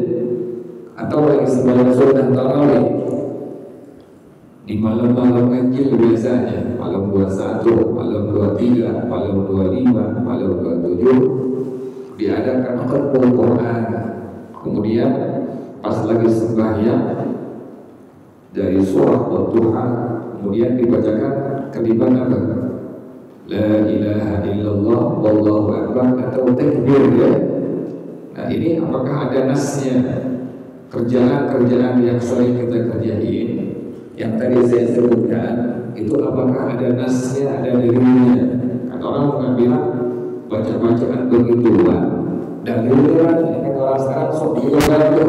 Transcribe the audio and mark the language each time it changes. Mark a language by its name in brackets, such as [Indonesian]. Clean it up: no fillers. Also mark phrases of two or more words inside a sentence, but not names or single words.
[Indonesian] Atau lagi sembahyang sunnah tarawih di malam-malam kecil biasanya, malam 21, malam 23, malam 25, malam 27 diadakan [Arabic] ختم القرآن. [Indonesian] Kemudian pas lagi sembahyang dari surah Wadduha kemudian dibacakan kalimat apa? [Arabic] لا إله إلا الله والله أكبر [Indonesian] atau takbir ya. Nah ini apakah ada nasnya? Kerjaan-kerjaan yang sering kita kerjain yang tadi saya sebutkan itu apakah ada nasnya, ada dalilnya? Kata orang bilang baca-bacaan begituan dalilnya kan orang sekarang sok begituan tuh.